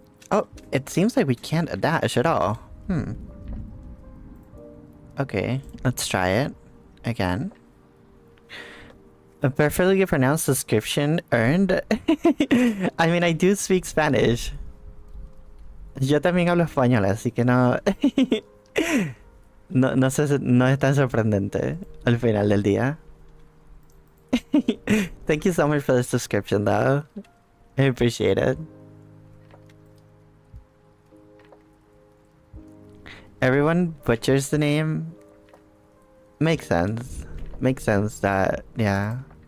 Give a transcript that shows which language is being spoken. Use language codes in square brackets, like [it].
[en] Oh, it seems like we can't dash at all. Okay, let's try it again. A perfectly pronounced description earned. I mean, I do speak Spanish. [es] Yo también hablo español, así que no... no es tan sorprendente al final del día. [en] Thank you so much for this description, though. I appreciate it. Everyone butchers the name. Makes sense. Makes sense that, yeah.